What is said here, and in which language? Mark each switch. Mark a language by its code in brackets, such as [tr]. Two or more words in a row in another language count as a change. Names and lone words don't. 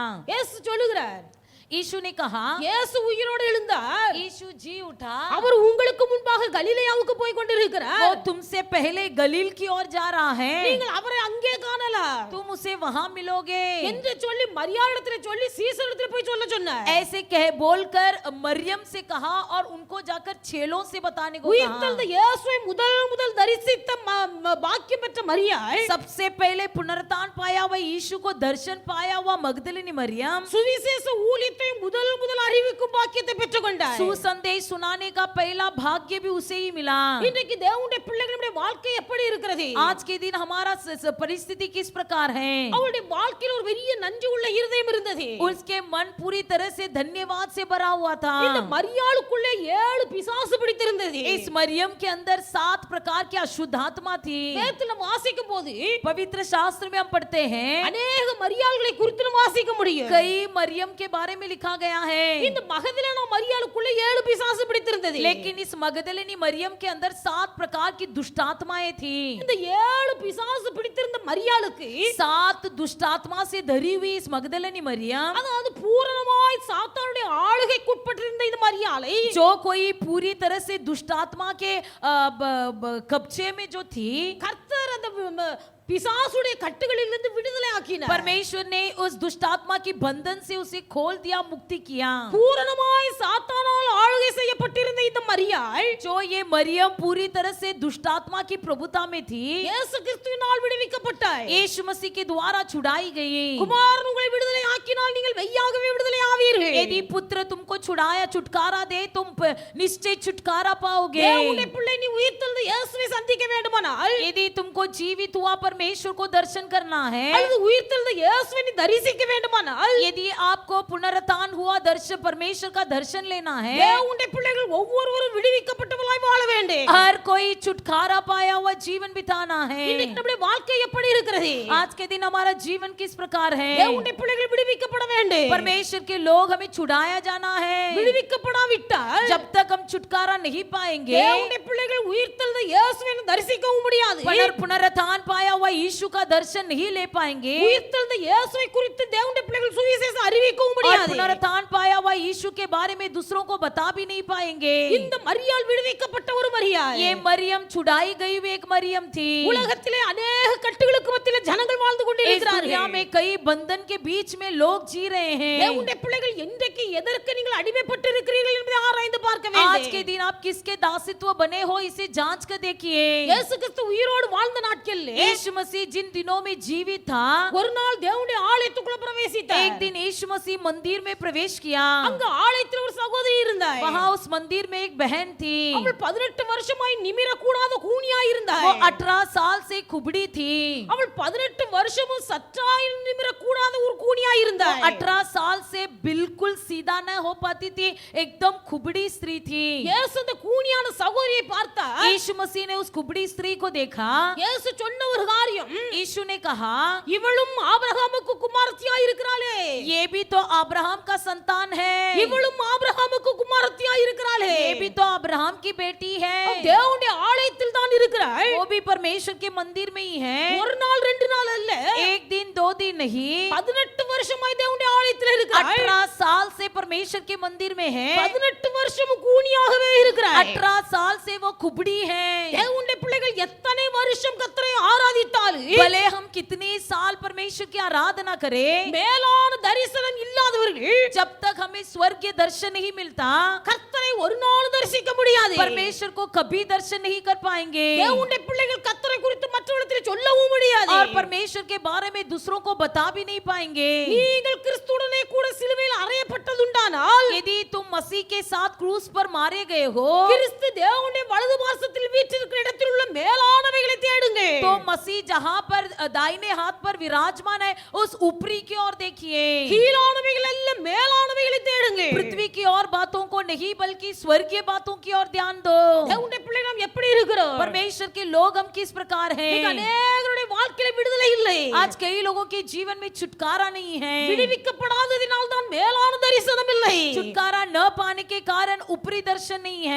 [ta] இயேசு சொல்லுகிறார், [hi] यीशु ने कहा, [ta] இயேசு உயிரோடு எழுந்தார், [hi] यीशु जी उठा, [ta] அவர் உங்களுக்கு முன்பாக கலிலேயாவுக்கு போய் கொண்டிருக்கிறார், [hi] वो तुमसे पहले गलील की ओर जा रहा है, [ta] நீங்கள் அவரை அங்கே காணலாம், [hi] तुम उसे वहां मिलोगे [ta] என்று சொல்லி மரியாளிடத்தில் சொல்லி சீசரிடத்தில் போய் சொல்ல சொன்னார். [hi] ऐसे बोलकर मरियम से कहा और उनको जाकर चेलों से बताने को कहा। [ta] உயிர்த்தெழுந்த இயேசுவை முதல் தரிசித்த பாக்கியம் பெற்ற மரியாள், [hi] सबसे पहले पुनरुत्थान पाया हुआ यीशु को दर्शन पाया हुआ मगदलिनी मरियम [ta] சுவிசேஷ ஊழியத்தை முதல் அறிவிக்கும் பாக்கியத்தை பெற்றுக்கொண்டார். [hi] सुसंदेश सुनाने का पहला भाग्य भी उसे ही मिला। [ta] இன்றைக்கு தேவனுடைய பிள்ளைகளுடைய வாழ்க்கை எப்படி இருக்கிறது? [hi] आज के दिन हमारा परिस्थिति किस प्रकार है? [ta] அவருடைய வாழ்க்கையில் ஒரு பெரிய நன்றி உள்ள இருதயம் இருந்தது. [hi] उसके मन पूरी तरह से धन्यवाद से भरा हुआ था। [ta] இந்த மரியாளுக்குள்ளே 7 பிசாசு பிடித்திருந்தது. [hi] इस मरियम के अंदर 7 प्रकार की अशुद्ध आत्मा थी। [ta] வேதத்துல வாசிக்கும் போது [hi] पवित्र शास्त्र में हम पढ़ते हैं, [ta] अनेक மரியாள்களை குறித்து நாம் வாசிக்க முடியும். [hi] कई मरियम के बारे में लिखा गया है। [ta] இந்த மகதலேனா மரியாளுக்குள்ளே 7 பிசாசு பிடித்திருந்தது. [hi] लेकिन इस मगदलिनी मरियम के अंदर 7 प्रकार की दुष्ट आत्माएं थी। [ta] இந்த 7 பிசாசு பிடித்திருந்த மரியாளுக்கு [hi] 7 दुष्ट आत्मा से धरी हुई इस मगदलिनी मरियम, [ta] அதாவது பூரணமாய் சாத்தானுடைய ஆளுகைக்குட்பட்டிருந்த இந்த மரியாளை, [hi] जो कोई पूरी तरह से दुष्ट आत्मा के कब्जे में जो थी, [ta] கர்த்தர் அந்த பிசாசுடைய கட்டுகளிலிருந்து விடுதலை ஆக்கினார். [hi] परमेश्वर ने उस दुष्ट आत्मा की बंधन से उसे खोल दिया, मुक्ति किया। [ta] பூரணமாய் சாத்தானால் ஆளுகை செய்யப்பட்டிருந்த இந்த மரியாள், [hi] जो ये मरियम पूरी तरह से दुष्ट आत्मा की प्रभुता में थी, [ta] இயேசு கிறிஸ்துவினால் விடுவிக்கப்பட்டார். [hi] यीशु मसीह के द्वारा छुड़ाई गई। [ta] குமாரன் உங்களை விடுதலை ஆக்கினால் நீங்கள் மெய்யாகவே விடுதலை ஆவீர்கள். [hi] यदि पुत्र तुमको छुड़ाया, छुटकारा दे, तुम निश्चय छुटकारा पाओगे। [ta] தேவனுடைய பிள்ளை நீ உயிர்த்தெழுந்த இயேசுவை சந்திக்க வேண்டுமானால், [hi] यदि तुमको जीवित हुआ परमेश्वर को दर्शन करना है, [ta] அல்லது உயிர்த்தெழுந்த இயேசுவை நீ தரிசிக்க வேண்டுமானால், [hi] यदि आपको पुनरुत्थान हुआ दर्शन परमेश्वर का दर्शन लेना है, [ta] தேவனுடைய பிள்ளைகள் ஒவ்வொருவரும் விடுவிக்கப்பட்டவர்களாய் வாழ வேண்டும். [hi] हर कोई छुटकारा पाया हुआ जीवन बिताना है। [ta] இன்னைக்கு நம்முடைய வாழ்க்கை எப்படி இருக்கிறது? [hi] आज के दिन हमारा जीवन किस प्रकार है? [ta] தேவனுடைய பிள்ளைகள் விடுவிக்கப்பட வேண்டும். [hi] परमेश्वर के लोग हमें छुड़ाया जाना है। [ta] விடுவிக்கப்படாவிட்டால் [hi] जब तक हम छुटकारा नहीं पाएंगे, [ta] தேவனுடைய பிள்ளைகள் உயிர்த்தெழுந்த இயேசுவை தரிசிக்கவும் முடியாது. [hi] पुनरुत्थान पाया हुआ हुआ यीशु का दर्शन नहीं ले पाएंगे [ta] உயிர்த்தெழுந்த இயேசுவை குறித்து தேவனுடைய பிள்ளைகள் சுவிசேஷம் அறிவிக்கவும் [hi] और [ta] முடியாது. [hi] पुनरुत्थान पाया हुआ यीशु के बारे में दूसरों को बता भी नहीं पाएंगे। [ta] இந்த மரியாள் விடுவிக்கப்பட்ட ஒரு மரியாள். [hi] ये मरियम छुड़ाई गई हुई एक मरियम थी। [ta] உலகத்திலே अनेक கட்டுகளுக்கு மத்தியிலே ஜனங்கள் வாழ்ந்து [hi] इस दुनिया [ta] கொண்டிருக்கிறார்கள். [hi] में कई बंधन के बीच में लोग जी रहे हैं। [ta] தேவனுடைய பிள்ளைகள் இன்றைக்கு எதற்கு நீங்கள் அடிமைப்பட்டு இருக்கிறீர்கள் என்பதை ஆராய்ந்து பார்க்க [hi] आज के [ta] வேண்டும். [hi] दिन आप किसके दासित्व बने हो इसे जांच कर देखिए। [ta] இயேசு கிறிஸ்து உயிரோடு வாழ்ந்த நாட்களிலே [hi] यीशु मसीह जिन दिनों में जीवित था, [ta] ஒரு நாள் தேவனுடைய ஆலயத்துக்குள்ள பிரவேசித்தார். [hi] एक दिन यीशु मसीह मंदिर में प्रवेश किया। [ta] அங்க ஆலயத்தில் ஒரு சகோதரி இருந்தாள். [hi] वहाँ उस मंदिर में एक बहन थी। [ta] அவள் 18 வருஷமாய் நிமிர கூடாத கூனியாய் இருந்தாள். [hi] वो 18 साल से कुबड़ी थी। [ta] அவள் 18 வருஷமும் சற்றாய் நிமிர கூடாத ஒரு கூனியாய் இருந்தாள். [hi] 18 साल से बिल्कुल सीधा न हो पाती थी, एकदम कुबड़ी स्त्री थी। [ta] இயேசு அந்த கூனியான சகோதரியை பார்த்தார். [hi] यीशु मसीह ने उस कुबड़ी स्त्री को देखा। [ta] இயேசு சொன்ன ஒரு காரியம், [hi] यीशु ने कहा, [ta] இவளும் ஆபிரகாமுக்கு குமாரத்தியாய் இருக்கிறாளே. [hi] ये भी तो अब्राहम का संतान है, [ta] இவளும் ஆபிரகாமுக்கு குமாரத்தியாய் இருக்கிறாளே. [hi] ये भी तो अब्राहम की बेटी है, [ta] தேவனுடைய ஆலயத்தில் தான் இருக்கிறாள். [hi] वो भी परमेश्वर के मंदिर में ही है। [ta] ஒரு நாள் ரெண்டு நாள் அல்ல, [hi] एक दिन दो दिन नहीं, [ta] 18 வருஷமாய் தேவனுடைய ஆலயத்தில் இருக்கிறாள். [hi] 18 साल से परमेश्वर के मंदिर में है। [ta] 18 வருஷம் கூனியாகவே இருக்கிறாள். [hi] 18 साल से वो कुबड़ी है। [ta] தேவனுடைய பிள்ளைகள் எத்தனை வருஷம் கர்த்தரை ஆராதித்தாலும் [hi] भले हम कितने साल परमेश्वर की आराधना करें, [ta] மேலான தரிசனம் இல்லாதவர்கள் [hi] जब तक हमें स्वर्गीय दर्शन नहीं मिलता, [ta] கர்த்தரை ஒரு நாள் தரிசிக்க முடியாது. [hi] परमेश्वर को कभी दर्शन नहीं कर पाएंगे [ta] தேவனுடைய பிள்ளைகள் கர்த்தரை குறித்து மற்றவர்களுக்கு சொல்லவும் முடியாது. [hi] और परमेश्वर के बारे में दूसरों को बता भी नहीं पाएंगे। [ta] நீங்கள் கிறிஸ்துவுடனே கூட சிலுவையில் அறையப்பட்டதுண்டானால், [hi] यदि तुम मसीह के साथ क्रूस पर मारे गए हो, [ta] கிறிஸ்து தேவனுடைய வலது பார்சத்தில் வீற்றிருக்கிற இடத்தில் உள்ள மேலானவைகளை தேடுங்க. [hi] तो मसीह जहां पर दाहिने हाथ पर विराजमान है, उस ऊपरी की ओर देखिए। [ta] கீழானவைகள் அல்ல, மேலானவைகளை தேடுங்க. [hi] पृथ्वी की और बातों को नहीं, बल्कि स्वर्गीय बातों की ओर ध्यान दो। [ta] தேவனுடைய பிள்ளைகள் நாம் எப்படி இருக்கிறோம்? [hi] परमेश्वर के लोग हम किस प्रकार [ta] இன்னைக்கு [hi] हैं? [ta] அநேகருடைய வாழ்க்கையில விடுதலை இல்லை. [hi] आज कई लोगों के जीवन में छुटकारा नहीं है। [ta] விடுவிக்கப்படாததினால் தான் மேலான தரிசனம் இல்லை. [hi] छुटकारा न पाने के कारण ऊपरी दर्शन नहीं है,